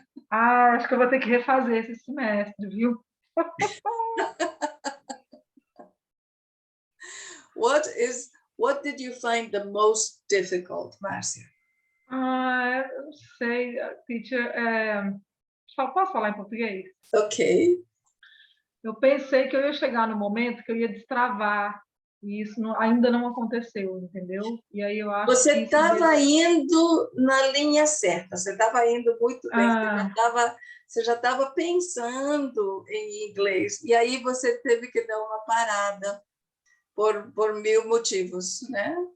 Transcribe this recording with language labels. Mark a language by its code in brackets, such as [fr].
[pt] Ah, acho que eu vou ter que refazer esse semestre, viu? [en] What did you find the most difficult, Márcia? [pt] Ah, eu não sei, teacher. Posso falar em português? Ok. Eu pensei que eu ia chegar no momento que eu ia destravar, e isso ainda não aconteceu, entendeu? E aí eu acho que Você isso estava indo na linha certa, você estava indo muito bem, você já estava pensando em inglês, e aí você teve que dar uma parada por mil motivos, né?